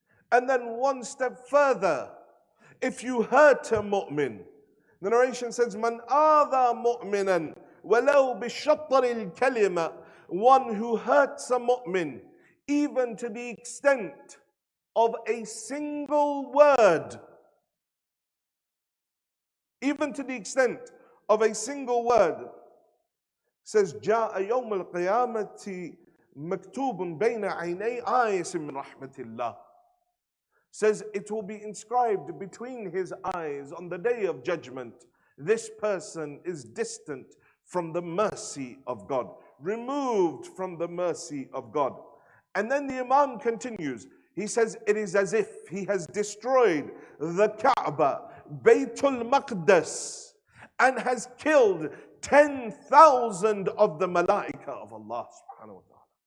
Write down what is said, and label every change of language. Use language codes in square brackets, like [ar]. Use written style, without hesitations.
[en] And then one step further, if you hurt a mu'min, the narration says, [ar] Man adha mu'minan walau bishattari al-kalima, [en] one who hurts a mu'min, even to the extent of a single word. Even to the extent of a single word. [ar] Says, جاء يوم القيامة مكتوب بين عيني آيس من رحمة الله. [en] Says it will be inscribed between his eyes on the day of judgment. This person is distant from the mercy of God, removed from the mercy of God. And then the Imam continues. He says it is as if he has destroyed the Kaaba, Baytul Maqdis, and has killed 10,000 of the Malaika of Allah subhanahu wa ta'ala.